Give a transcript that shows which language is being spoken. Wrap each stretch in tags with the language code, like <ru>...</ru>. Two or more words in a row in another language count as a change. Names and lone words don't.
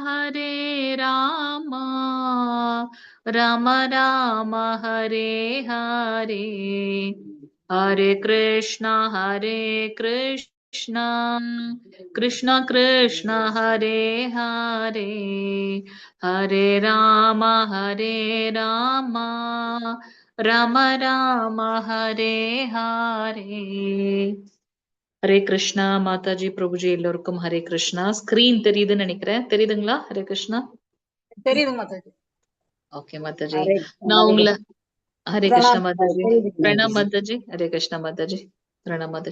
<sa>राम राम हरे हरे हरे कृष्ण कृष्ण कृष्ण हरे हरे हरे राम राम राम हरे हरे ஹரே கிருஷ்ணா.</sa> <ta>மாதாஜி பிரபுஜி எல்லோருக்கும் ஹரே கிருஷ்ணா. ஸ்கிரீன் தெரியுதுன்னு நினைக்கிறேன், தெரியுதுங்களா? ஹரே கிருஷ்ணா. தெரியுது மாதாஜி. ஓகே மாதாஜி, நான் உங்களை ஹரே கிருஷ்ணா மாதாஜி. பிரணாம் மாதாஜி. ஹரே கிருஷ்ணா மாதாஜி. பிரணாம் மாதாஜி.</ta>